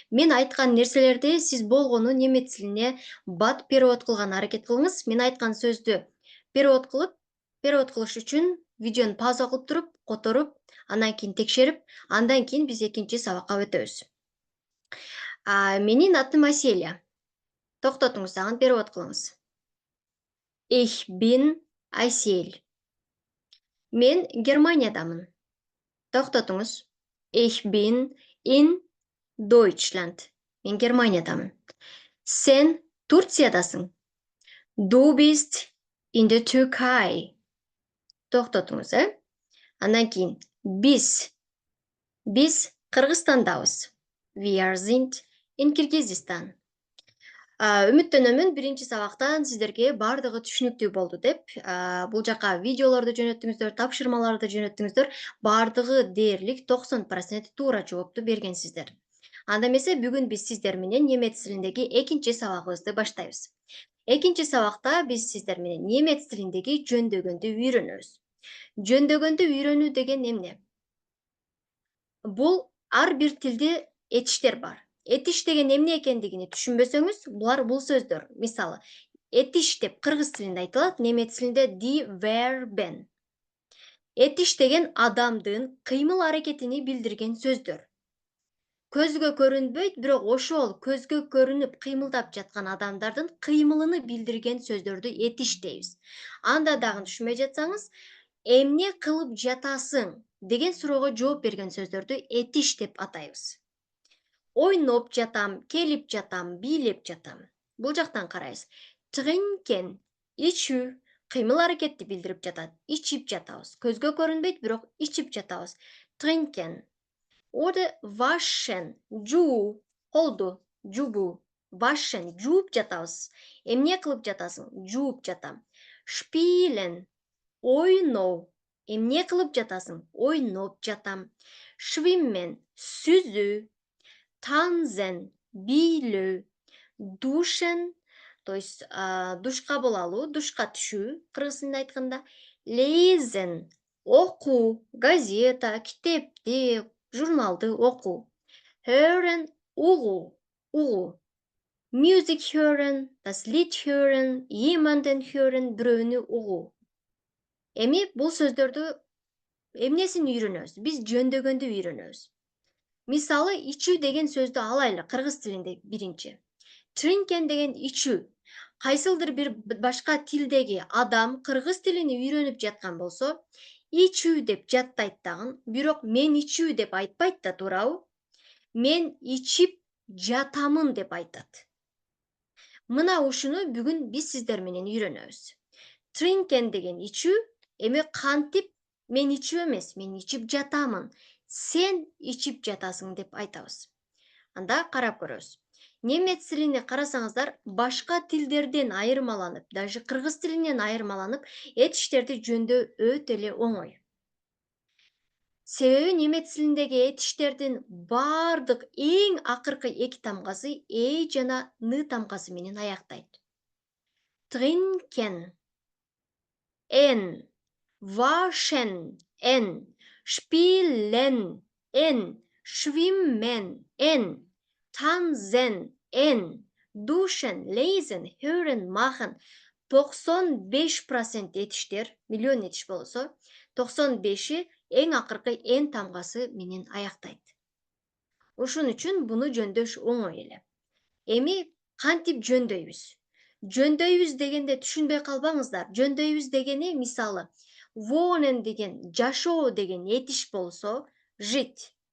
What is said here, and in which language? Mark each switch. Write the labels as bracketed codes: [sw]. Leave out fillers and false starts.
[ky] Мен айткан нерселерди сиз болгону немец тилине бат перевод кылган аракет кылыңыз. Мен айткан сөздү перевод кылыш үчүн видеону пауза кылып туруп, которуп, андан кийин текшерип, андан кийин биз экинчи сабакка өтөбүз. Менин атым Аселия. Токтотуңуз, дагы перевод кылыңыз. [de] Ich bin Айсель. [ky] Мен Германиядамын. Токтотуңуз. [de] Ich bin in Deutschland. [ky] Мен Германиядамын. Сен Турциядасың. [de] Du bist in der Türkei. [ky] Токтотуңуз, Андан кийин биз Кыргызстандабыз. [de] Wir sind in Kirgizistan. [ky] Үмүттөнөмүн биринчи сабактан сиздерге бардыгы түшүнүктүү болду деп. Бул жака видеолорду жөнөттүңүздөр, тапшырмаларды жөнөттүңүздөр. Бардыгы дээрлик 90% туура жоопту бергенсиздер. Анда эмесе бүгүн биз сиздер менен немец тилиндеги экинчи сабагыбызды баштайбыз. Экинчи сабакта биз сиздер менен немец тилиндеги жөндөгөндү үйрөнөбүз. Жөндөгөндү үйрөнүү деген эмне? Бул ар бир тилде этиштер бар. Этиш деген эмне экендигини түшүнбөсөңүз, бул сөздөр. Мисалы, этиш деп кыргыз тилинде айтылат, немец тилинде die Verben. Этиш деген адамдын кыймыл аракетини билдирген сөздөр. Көзгө көрүнбөйт, бирок ошол көзгө көрүнүп кыймылдап жаткан адамдардын кыймылын билдирген сөздөрдү этиш дейбиз. Анда дагы түшүнбөй жатсаңыз, эмне кылып жатасың деген суроого жооп берген сөздөрдү этиш деп атайбыз. Ойноп жатам, келип жатам, бийлеп жатам. Бул жактан карайбыз. Trinken, ичүү, кыймыл аракетти билдирип жатат. Ичип жатабыз. Көзгө көрүнбөйт, бирок ичип жатабыз. [de] Trinken. [ky] Orada waschen, жуу, колду, жубуу. Waschen, жууп жатабыз. Эмне кылып жатасың? Жууп жатам. Spielen, ойноо. Эмне кылып жатасың? Ойноп жатам. Schwimmen, сүзүү. Tanzen, бийлөө. Duschen, [ru] то есть [ky] душ кабыл алуу, душка түшүү, кыргыз тилинде айтканда. Lesen, окуу, газета, китепти, журналды окуу. Hören, угуу. [de] Music hören, das Lied hören, jemanden hören, [ky] бирөөнү угуу. Эми бул сөздөрдү эмнесин үйрөнөбүз? Биз жөндөгөндү үйрөнөбүз. Мисалы, ичүү деген сөздү алайлы кыргыз тилинде биринчи. Trinken деген ичүү. Кайсылдыр бир башка тилдеги адам кыргыз тилини үйрөнүп жаткан болсо, ичүү деп жаттайт дагы, бирок мен ичүү деп айтпайт да, туурабы? Мен ичип жатамын деп айтат. Мына ушуну бүгүн биз сиздер менен үйрөнөбүз. Trinken деген ичүү, эми кантип мен ичүү эмес, мен ичип жатамын. Сен ичип жатасың деп айтабыз. Анда карап көрөбүз. Немец тилине карасаңыздар, башка тилдерден айырмаланып, даже кыргыз тилинен айырмаланып, этиштерди жөндөөө өтө эле оңой. Себеби немец тилиндеги этиштердин бардык эң акыркы эки тамгасы э жана ны тамгасы менен аяктайт. [de] Trinken, n, waschen, n, spielen, n, schwimmen, n, tanzen, n, duschen, lesen, hören, machen. [ky] 95% этиштер, миллион этиш болсо, 95и эң акыркы n тамгасы менен аяктайт. Ошон үчүн буну жөндөш оңой эле. Эми кантип жөндөйбүз? Жөндөйбүз дегенде түшүнбөй калбаңыздар. Жөндөйбүз дегени, мисалы, wohnen деген жашоо деген этиш болсо, жить.